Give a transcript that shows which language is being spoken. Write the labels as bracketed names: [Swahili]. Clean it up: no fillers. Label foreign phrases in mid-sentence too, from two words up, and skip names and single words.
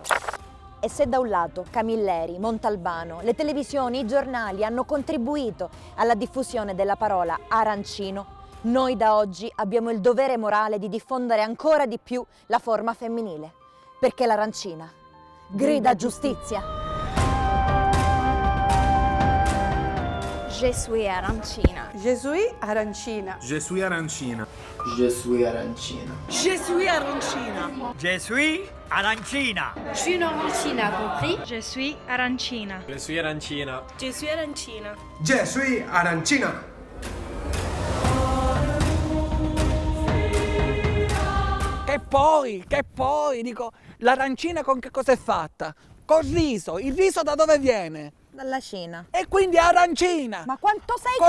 [Italian] E se da un lato Camilleri, Montalbano, le televisioni, i giornali hanno contribuito alla diffusione della parola arancino, noi da oggi abbiamo il dovere morale di diffondere ancora di più la forma femminile, perché l'arancina grida giustizia. [French] Je suis arancina. Je suis arancina. Je suis arancina. Je suis arancina. Je suis arancina. Je suis arancina. Je suis une arancina, compris? Je suis arancina. Je suis arancina. Je suis arancina. Je suis arancina. [Italian] Che poi, dico, l'arancina con che cosa è fatta? Col riso. Il riso da dove viene? Dalla Cina. E quindi arancina. Ma quanto sei